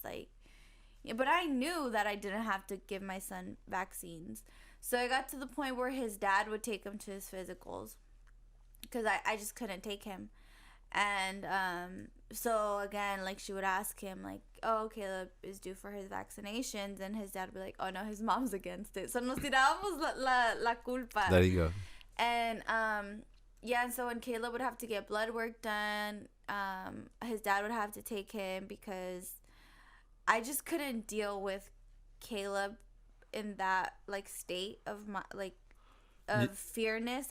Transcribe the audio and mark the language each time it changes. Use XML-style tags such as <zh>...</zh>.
<en>Like, yeah, but I knew that I didn't have to give my son vaccines. So I got to the point where his dad would take him to his physicals, because I just couldn't take him. And so again, like, she would ask him, like, oh, Caleb is due for his vaccinations, and his dad would be like, oh no, his mom's against it.</en> <es>So nos tirábamos la culpa.</es> <en>There you go. And yeah, and so when Caleb would have to get blood work done, his dad would have to take him, because I just couldn't deal with Caleb in that, like, state of my, like, of fearness.</en>